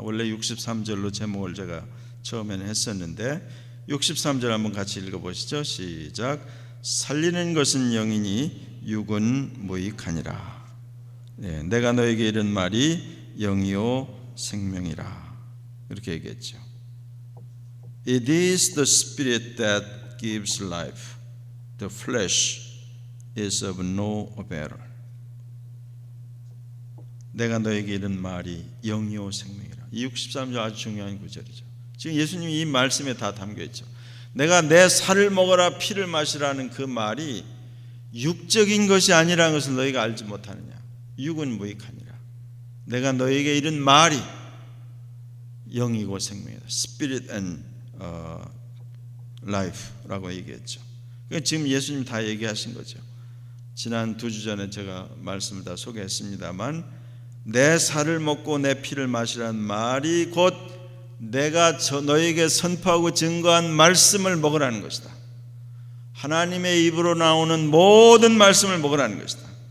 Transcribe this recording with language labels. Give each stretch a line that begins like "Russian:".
Korean: 원래 63절로 제목을 제가 처음에는 했었는데 63절 한번 같이 읽어보시죠. 시작. 살리는 것은 영이니 육은 무익하니라. 네, 내가 너에게 이른 말이 영이요 생명이라. 이렇게 얘기했죠.
English: It is the spirit that gives life. The flesh is of no avail.
Korean: 내가 너에게 이른 말이 영이요 생명이라. 이 63절 아주 중요한 구절이죠. 지금 예수님이 이 말씀에 다 담겨 있죠. 내가 내 살을 먹어라 피를 마시라는 그 말이 육적인 것이 아니라는 것을 너희가 알지 못하느냐. 육은 무익하니라. 내가 너희에게 이른 말이 영이고 생명이다.
English: Spirit and life
Korean: 라고 얘기했죠. 그러니까 지금 예수님 다 얘기하신 거죠. 지난 2주 전에 제가 말씀을 다 소개했습니다만 내 살을 먹고 내 피를 마시라는 말이 곧 내가 너에게 선포하고 증거한 말씀을 먹으라는 것이다. 하나님의 입으로 나오는 모든 말씀을 먹으라는 것이다.